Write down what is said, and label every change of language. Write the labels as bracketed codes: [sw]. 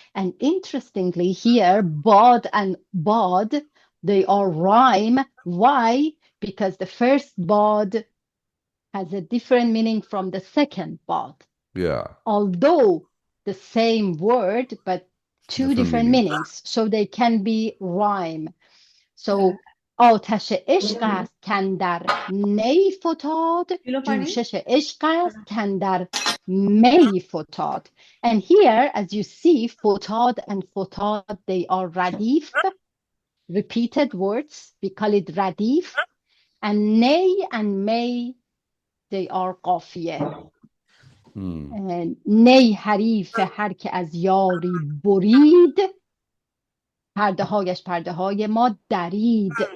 [en] And interestingly here, bod and bod, they are rhyme. Why? Because the first bod has a different meaning from the second bod. Yeah. Although the same word, but two Different different meanings. meanings. So they can be rhyme. [fa] So آتش عشق است کاندر نی فتاد، جوشش عشق است کاندر may فتاد. [en] And here, as you see, فتاد and فتاد, they are radif, repeated words. We call it radif. And nay and may, they are قافیه. [fa] نی حریف هر که از یاری برید، پرده هایش پرده های ما درید.